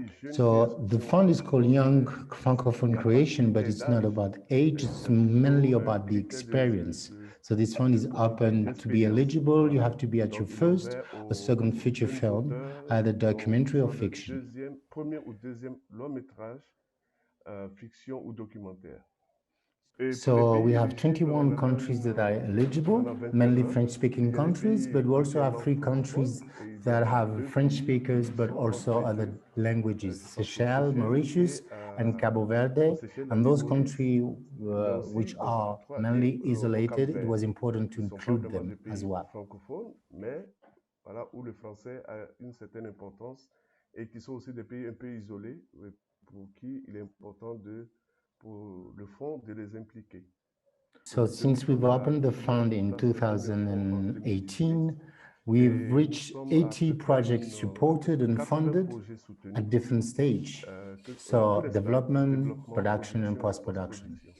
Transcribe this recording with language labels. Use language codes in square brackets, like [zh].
[en] So the fund is called Young Francophone Creation, but it's not about age, it's mainly about the experience. So this fund is open to be eligible. You have to be at your first or second feature film, either documentary or fiction. [fr] Premier ou deuxième long métrage, fiction ou documentaire. [en] So we have 21 countries that are eligible, mainly French-speaking countries, but we also have 3 countries that have French speakers, but also other languages, Seychelles, Mauritius, and Cabo Verde. And those countries which are mainly isolated, it was important to include them as well. [fr] Mais voilà, où le français a une certaine importance et qui sont aussi des pays un peu isolés, pour qui il est important pour le fond de les impliquer. [en] So since we've opened the fund in 2018, we've reached 80 projects supported and funded at different stages. So development, production, and post-production.